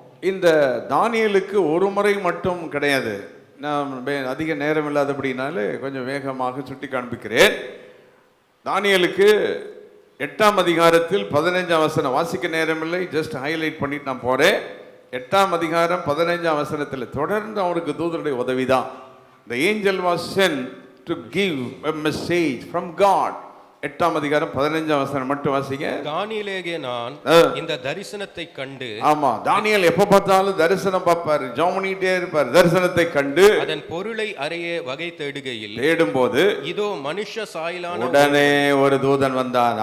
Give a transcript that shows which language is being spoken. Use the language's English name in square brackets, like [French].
[Tamil] இந்த தானியேலுக்கு ஒரு முறை மட்டும் கிடையாது. நான் அதிக நேரம் இல்லாதபடினாலே கொஞ்சம் வேகமாக சுட்டி காண்பிக்கிறேன். தானியேலுக்கு 8ஆம் அதிகாரத்தில் 15ஆம் வசனம், வாசிக்க நேரமில்லை, [English] just highlight [Tamil] பண்ணிட்டு நான் போறேன். 8ஆம் அதிகாரம் 15ஆம் வசனத்தில் தொடர்ந்து அவருக்கு தூதருடைய உதவிதான். [English] The angel was sent to give a message from God. [Tamil] 8ஆம் அதிகாரம் 15ஆம் வசனம் மட்டும் வாசிங்க. தானியேலே நான் இந்த தரிசனத்தை கண்டு. ஆமா, தானியேல் எப்ப பார்த்தாலும் தரிசனம் பார்ப்பாரு, ஜெபம்னிட்டே இருப்பார். தரிசனத்தை கண்டு அதன் பொருளை அறிய வகை தேடும்போது இதோ மனுஷ சாயலான உடனே ஒரு தூதன் வந்தான்.